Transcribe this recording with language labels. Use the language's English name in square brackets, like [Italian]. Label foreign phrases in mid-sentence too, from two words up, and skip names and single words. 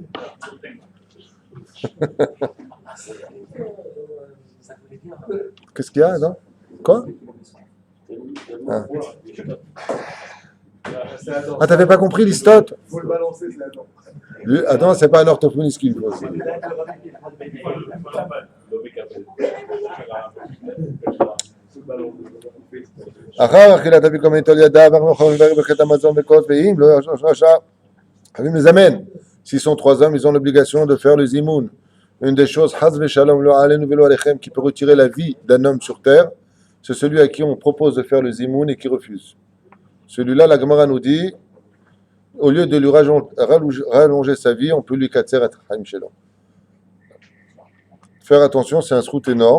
[French] Qu'est-ce qu'il y a, non? Quoi? Ah, ah t'avais pas compris l'histote? Faut le balancer, c'est Adam. Attends, c'est pas un orthophoniste qu'il faut. [Hebrew] אחר אכילת אפיקומן תול ידיו, ואנחנו ברכת המזון וכוס, ואם לא ישנו שלושה, חייבים לזמן. [French] S'ils sont 3 hommes, ils ont l'obligation de faire le zimoun. Une des choses, [Hebrew] חס ושלום לא עלינו ולא עליכם, [French] qui peut retirer la vie d'un homme sur terre, c'est celui à qui on propose de faire le zimoun et qui refuse. Celui-là, la Gemara nous dit, au lieu de lui rallonger sa vie, on peut lui katser à [Hebrew] חיים שלו. [French] Faire attention, c'est un srout énorme.